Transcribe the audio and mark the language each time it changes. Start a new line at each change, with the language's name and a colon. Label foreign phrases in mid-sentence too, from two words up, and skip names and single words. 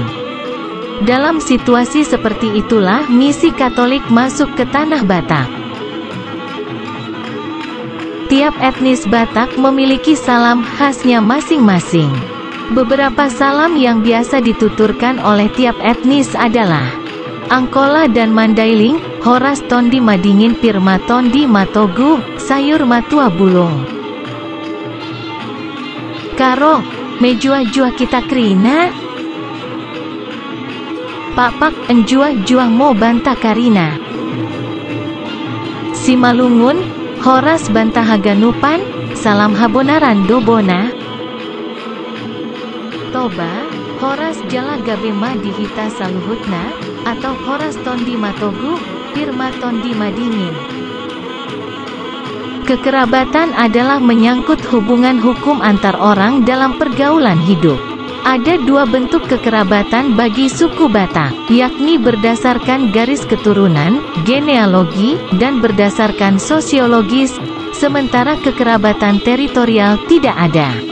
Indonesian: Dalam situasi seperti itulah misi Katolik masuk ke tanah Batak. Tiap etnis Batak memiliki salam khasnya masing-masing. Beberapa salam yang biasa dituturkan oleh tiap etnis adalah Angkola dan Mandailing,
Batak Angkola: Horas Tondi Madingin Pirma Tondi Matogu, Sayur Matua Bulung.
Batak Karo: Karo, Mejua-jua kita krina.
Batak Dairi: Pakpak enjuah-juah mo banta karina.
Batak Simalungun: Simalungun, Horas Bantahaganupan, Salam Habonaran Dobona.
Batak Toba: Toba, Horas Jala Gabema Dihita Saluhutna, atau Horas Tondi Matogu, Pirma Tondi Madingin.
Indonesian: Kekerabatan adalah menyangkut hubungan hukum antar orang dalam pergaulan hidup. Ada dua bentuk kekerabatan bagi suku Batak, yakni berdasarkan garis keturunan, genealogi, dan berdasarkan sosiologis, sementara kekerabatan teritorial tidak ada.